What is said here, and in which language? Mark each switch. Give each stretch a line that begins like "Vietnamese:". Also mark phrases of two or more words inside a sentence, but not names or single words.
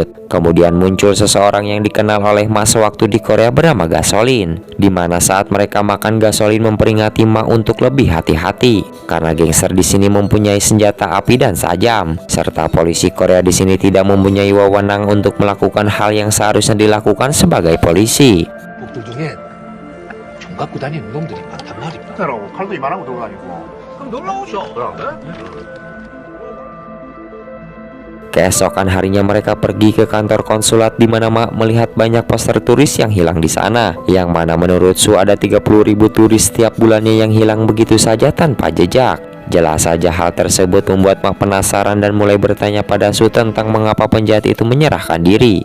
Indonesian: Kemudian muncul seseorang yang dikenal oleh Mak sewaktu di Korea bernama Gasolin. Di mana saat mereka makan, Gasolin memperingati Mak untuk lebih hati-hati karena gangster di sini mempunyai senjata api dan sajam, serta polisi Korea di sini tidak mempunyai wewenang untuk melakukan hal yang seharusnya dilakukan sebagai polisi.
Korean: 북들 중에 총 갖고 다니는 놈들이 많단 말이야. 칼도 이만한 거 들고 다니고. 그럼 놀러 오셔.
Indonesian: Keesokan harinya mereka pergi ke kantor konsulat di mana Mak melihat banyak poster turis yang hilang di sana, yang mana menurut Su ada 30.000 turis setiap bulannya yang hilang begitu saja tanpa jejak. Jelas saja hal tersebut membuat Mak penasaran dan mulai bertanya pada Su tentang mengapa penjahat itu menyerahkan diri.